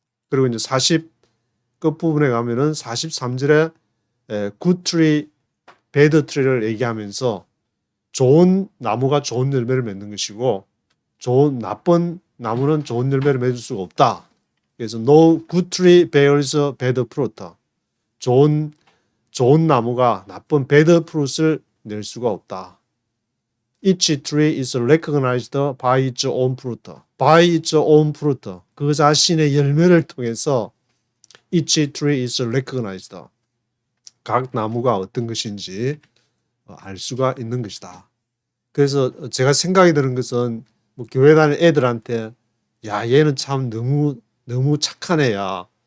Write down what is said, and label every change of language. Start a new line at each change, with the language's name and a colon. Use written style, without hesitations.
Korean: 그리고 이제 40 끝부분에 가면은 43절에 good tree, bad tree를 얘기하면서 좋은 나무가 좋은 열매를 맺는 것이고 나쁜 나무는 좋은 열매를 맺을 수가 없다.
English: 그래서 no good tree bears bad fruit.
Korean: 좋은 나무가 나쁜 bad fruit을 낼 수가 없다.
English: Each tree is recognized by its own fruit. by its own fruit.
Korean: 그 자신의 열매를 통해서
English: each tree is recognized.
Korean: 각 나무가 어떤 것인지 알 수가 있는 것이다. 그래서 제가 생각이 드는 것은 뭐 교회 다니는 애들한테 야 얘는 참 너무 착한 애야.